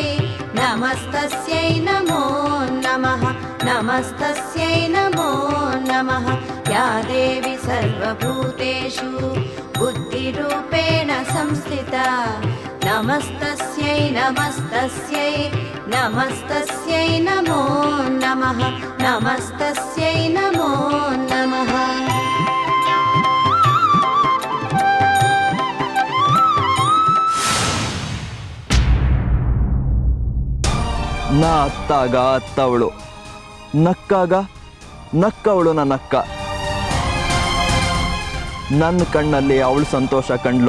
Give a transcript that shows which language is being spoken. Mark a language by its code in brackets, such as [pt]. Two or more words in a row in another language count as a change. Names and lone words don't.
[sa] नमस्तस्यै नमो नमः नमस्तस्यै नमो नमः या देवी सर्वभूतेषु बुद्धिरूपेण संस्थिता नमस्तस्यै नमस्तस्यै नमस्तस्यै नमो नमः नमस्तस्यै नमो नमः [kn] ನಾ ಅತ್ತಾಗ ಅತ್ತವಳು, ನಕ್ಕಾಗ ನಕ್ಕವಳು ನನ್ನ ಅಕ್ಕ. ನನ್ನ ಕಣ್ಣಲ್ಲಿ ಅವಳು ಸಂತೋಷ ಕಂಡ್ಲು.